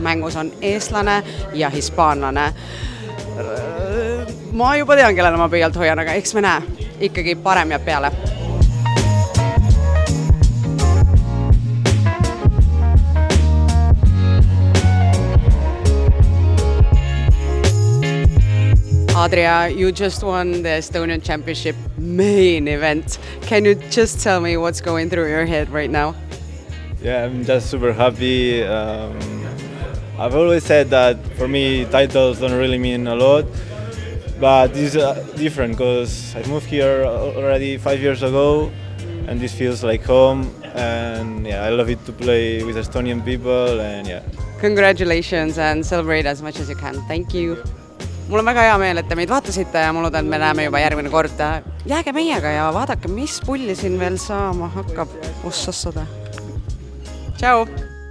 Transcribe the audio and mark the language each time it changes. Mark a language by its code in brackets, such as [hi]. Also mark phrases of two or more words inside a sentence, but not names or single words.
[et] Mängus on eestlane ja hispaanlane. Ma juba tean, kellele ma pöialt hoian, aga eks me näe. Ikkagi parem jääb peale. [en] Adria, you just won the Estonian Championship main event. Can you just tell me what's going through your head right now? Yeah, I'm just super happy. I've always said that for me titles don't really mean a lot, but this is different because I moved here already 5 years ago and this feels like home, and yeah, I love it to play with Estonian people and yeah. Congratulations and celebrate as much as you can. Thank you. [et] Mul on väga hea meel, et te meid vaatasite ja mul loodan, et me näeme juba järgmine kord. Jääge meiega ja vaadake, mis pulli siin veel saama hakkab. Ossassada. Ciao!